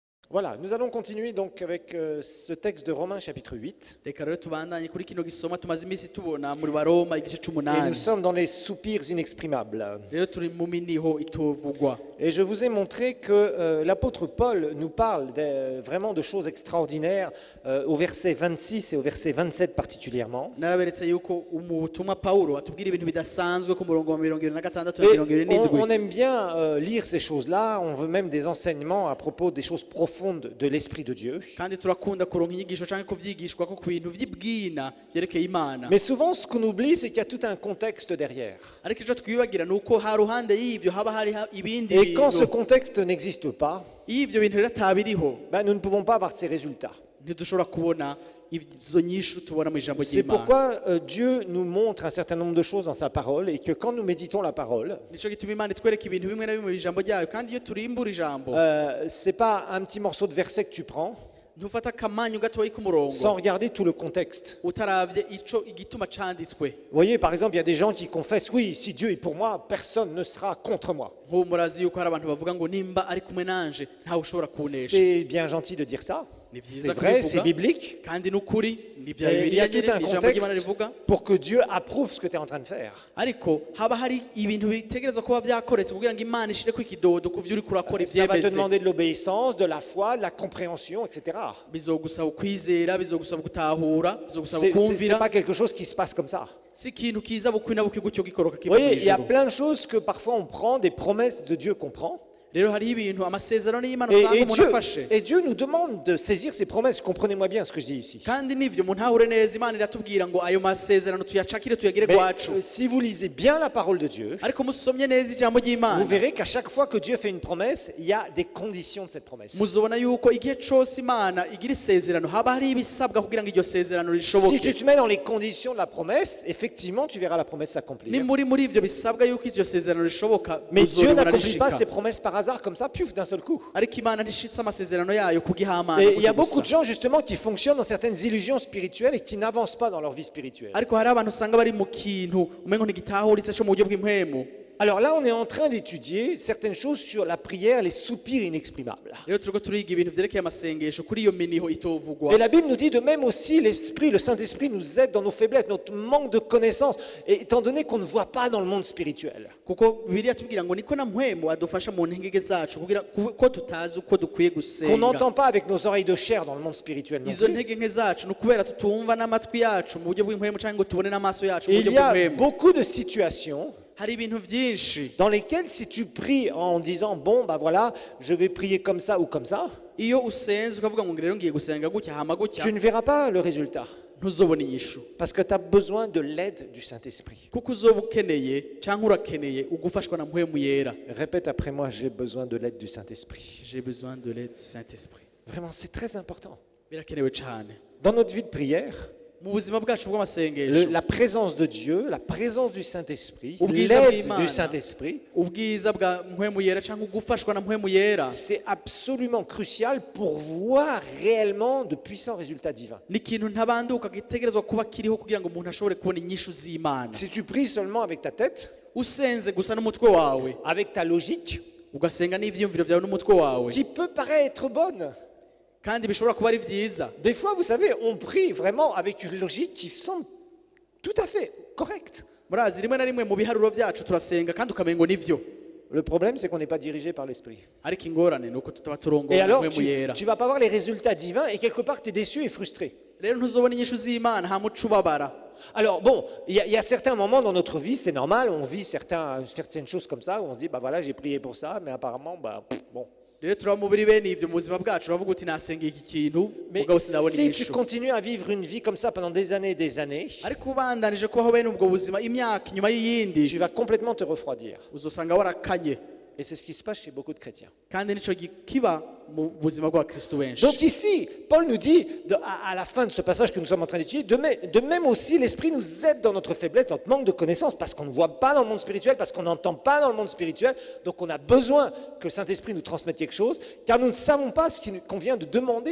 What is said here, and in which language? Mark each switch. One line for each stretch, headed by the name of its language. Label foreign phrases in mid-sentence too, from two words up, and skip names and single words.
French: Voilà, nous allons continuer donc avec ce texte de Romains chapitre 8.
Rundi: reka rero tubandanye kuri kino gisoma tumaze iminsi tubona muri baroma igice
French: Et nous
Rundi: c'umunani
French: sommes dans les soupirs inexprimables.
Rundi: rero turi mu miniho itovugwa.
French: Et je vous ai montré que l'apôtre Paul nous parle vraiment de choses extraordinaires au verset 26 et au verset 27 particulièrement.
Rundi: Naraberetse yuko umutumwa Paulo atubwira ibintu bidasanzwe ku murongo wa 26
French: Et
Rundi: na
French: on
Rundi: 27.
French: aime bien lire ces choses-là, on veut même des enseignements à propos des choses profondes de l'Esprit de Dieu.
Rundi: kandi turakunda kuronka inyigisho canke kuvyigishwa ko ku bintu vy'ibwina vyerekeye Imana.
French: Mais souvent ce qu'on oublie, c'est qu'il y a tout un contexte derrière.
Rundi: Ariko ico twibagira nuko ha ruhande y'ivyo haba hari ibindi
French: Et quand ce
Rundi: bintu.
French: contexte n'existe pas,
Rundi: Iyo ivyo bintu rero atabiriho
French: nous ne pouvons pas avoir ces résultats.
Rundi: ntidushobora kubona izo nyishu tubona mu ijambo
French: C'est
Rundi: ry'Imana.
French: pourquoi Dieu nous montre un certain nombre de choses dans sa parole et que quand nous méditons la parole,
Rundi: Nico gituma Imana itwereka ibintu bimwe na bimwe mu ijambo ryayo, kandi iyo turimbura ijambo
French: c'est pas un petit morceau de verset que tu prends
Rundi: ntufata akamanyu gatoyi k'umurongo
French: sans regarder tout le contexte.
Rundi: utaravye ico igituma canditswe.
French: Vous voyez, par exemple, il y a des gens qui confessent, oui, si Dieu est pour moi, personne ne sera contre moi.
Rundi: Nk'ubu murazi yuko hari abantu bavuga ngo nimba ari kumwe nanje ntawe ushobora kunesha.
French: C'est bien gentil de dire ça,
Rundi: Ni vyiza
French: c'est vrai,
Rundi: kubivuga,
French: c'est biblique,
Rundi: kandi n'ukuri ni vya
French: et il y
Rundi: Bibiliya
French: a tout
Rundi: nyene
French: un
Rundi: ni ijambo ry'Imana
French: contexte
Rundi: rivuga.
French: pour que Dieu approuve ce que tu es en train de faire.
Rundi: Ariko haba hari ibintu bitegerezwa kuba vyakoretse kugira ngo Imana ishireko ikidodo ku vyo uriko urakora
French: Ça va te
Rundi: ivyemeze.
French: demander de l'obéissance, de la foi, de la compréhension, etc.
Rundi: Bizogusaba ukwizera, bizogusaba gutahura, bizogusaba
French: C'est
Rundi: kumvira.
French: pas quelque chose qui se passe comme ça.
Rundi: Si ikintu kiza bukwi na bukwi gutyo gikoroka
French: Vous
Rundi: kiva mu
French: voyez, il y a
Rundi: ijuru.
French: plein de choses que parfois on prend, des promesses de Dieu qu'on prend.
Rundi: Rero hariho ibintu amasezerano y'Imana usanga umuntu afashe.
French: Et Dieu nous demande de saisir ces promesses. Comprenez-moi bien ce que je dis ici.
Rundi: Kandi nivyo umuntu ahure neza Imana iratubwira ngo ayo masezerano tuyacakire tuyagire
French: Mais
Rundi: gwacu.
French: si vous lisez bien la parole de Dieu,
Rundi: Ariko musomye neza ijambo
French: vous
Rundi: ry'Imana
French: verrez qu'à chaque fois que Dieu fait une promesse, il y a des conditions de cette promesse.
Rundi: muzobona yuko igihe cose Imana igira isezerano haba hari ibisabwa kugira ngo iryo sezerano
French: Si tu
Rundi: rishoboke.
French: te mets dans les conditions de la promesse, effectivement, tu verras la promesse s'accomplir.
Rundi: Ni muri ivyo bisabwa yuko iryo sezerano rishoboka
French: Mais Dieu
Rundi: muzobibona
French: n'accomplit pas
Rundi: rishika.
French: ses promesses par hasard comme ça, puf, d'un seul coup.
Rundi: Ariko Imana ntishitse amasezerano yayo kugihamana.
French: Et il y a beaucoup de gens justement qui fonctionnent dans certaines illusions spirituelles et qui n'avancent pas dans leur vie spirituelle.
Rundi: Ariko hari abantu usanga bari mu kintu umengo ntigitahuritse cyo mu buryo bw'impwemu.
French: Alors là, on est en train d'étudier certaines choses sur la prière, les soupirs inexprimables.
Rundi: Rero turiko turiga ibintu vyerekeye amasengesho kuri iyo miniho itovugwa.
French: Et la Bible nous dit de même aussi, l'Esprit, le Saint-Esprit nous aide dans nos faiblesses, notre manque de connaissances, et étant donné qu'on ne voit pas dans le monde spirituel.
Rundi: Kuko Bibiliya tubwira ngo niko na mpwemu adufasha mu ntege zacu kugira ko tutazi uko dukwiye
French: Qu'on
Rundi: gusenga.
French: n'entend pas avec nos oreilles de chair dans le monde spirituel non
Rundi: Izo
French: plus.
Rundi: ntege nke zacu ni ukubera tutumva n'amatwi yacu mu buryo bw'impwemu cyangwa ngo tubone n'amaso yacu mu
French: Et
Rundi: buryo
French: il y a
Rundi: bw'impwemu.
French: beaucoup de situations
Rundi: Hari ibintu vyinshi
French: dans lesquelles si tu pries en disant, bon, bah voilà, je vais prier comme ça ou comme ça,
Rundi: iyo usenze ukavuga ngo rero ngiye gusenga gutya hama gutya
French: tu ne verras pas le résultat.
Rundi: ntuzobona inyishu.
French: Parce que tu as besoin de l'aide du Saint-Esprit.
Rundi: Kuko uzoba ukeneye cyangwa urakeneye ugufashwa na mpwemu yera.
French: Répète après moi, j'ai besoin de l'aide du Saint-Esprit. J'ai besoin de l'aide du Saint-Esprit. Vraiment, c'est très important.
Rundi: Birakenewe cyane.
French: Dans notre vie de prière,
Rundi: Mu buzima bwacu bw'amasengesho
French: la présence de Dieu, la présence du Saint-Esprit,
Rundi: Ubwiza
French: l'aide
Rundi: bw'Imana.
French: du Saint-Esprit,
Rundi: ubwiza bwa mpwemu yera cyangwa ugufashwa na mpwemu yera
French: c'est absolument crucial pour voir réellement de puissants résultats divins.
Rundi: ni ikintu ntabanduka gitegerezwa kuba kiriho kugira ngo umuntu ashobore kubona inyishu z'Imana.
French: Si tu pries seulement avec ta tête,
Rundi: Usenze gusa n'umutwe wawe
French: avec ta logique,
Rundi: ugasenga n'ivyiyumviro vyawe n'umutwe wawe
French: qui peut paraître bonne.
Rundi: kandi bishobora kuba ari vyiza.
French: Des fois, vous savez, on prie vraiment avec une logique qui semble tout à fait correcte.
Rundi: Murazi rimwe na rimwe mu biharuro vyacu turasenga kandi ukamengo nivyo,
French: Le problème, c'est qu'on n'est pas dirigé par l'Esprit.
Rundi: ariko ingorane ni uko tutaba
French: Et
Rundi: turongowe na
French: alors,
Rundi: mpwemu yera.
French: tu vas pas voir les résultats divins et quelque part, tu es déçu et frustré.
Rundi: Rero ntuzobona inyishu z'Imana hama uca ubabara.
French: Alors bon, il y a certains moments dans notre vie, c'est normal, on vit certaines choses comme ça, où on se dit, bah voilà, j'ai prié pour ça, mais apparemment, bah bon.
Rundi: Rero turaba mu biri bene ivyo mu buzima bwacu uravuga uti nasengeye iki kintu
French: Mais
Rundi: mugabo sinabona
French: si tu
Rundi: inyishu.
French: continues à vivre une vie comme ça pendant des années et des années,
Rundi: Ariko ubandanije kubaho bene ubwo buzima imyaka inyuma y'iyindi
French: tu vas complètement te refroidir.
Rundi: uzosanga warakanye.
French: Et c'est ce qui se passe chez beaucoup de chrétiens.
Rundi: Kandi nico kiba mu buzima bw'abakristo benshi.
French: Donc ici, Paul nous dit, à la fin de ce passage que nous sommes en train d'étudier, de même aussi, l'Esprit nous aide dans notre faiblesse, notre manque de connaissances, parce qu'on ne voit pas dans le monde spirituel, parce qu'on n'entend pas dans le monde spirituel. Donc on a besoin que le Saint-Esprit nous transmette quelque chose, car nous ne savons pas ce qu'il convient de demander.